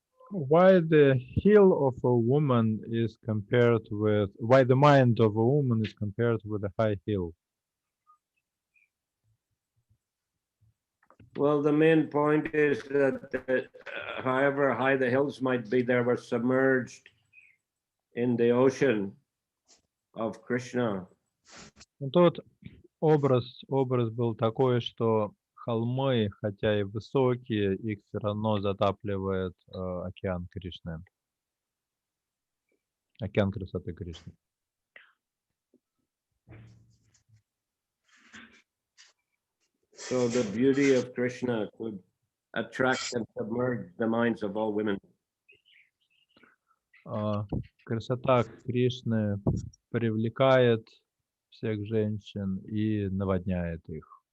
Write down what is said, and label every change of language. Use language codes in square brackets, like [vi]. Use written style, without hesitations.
[en] Why the heel of a woman is compared with, why the mind of a woman is compared with a high hill? Well, the main point is that however high the hills might be, they were submerged in the ocean of Krishna. [ru] Тот образ был такой, что холмы, хотя и высокие, их все равно затапливает океан Кришны, океан красоты Кришны. [en] So the beauty of Krishna could attract and submerge the minds of all women. [ru] Красота Кришны привлекает всех женщин и наводняет их.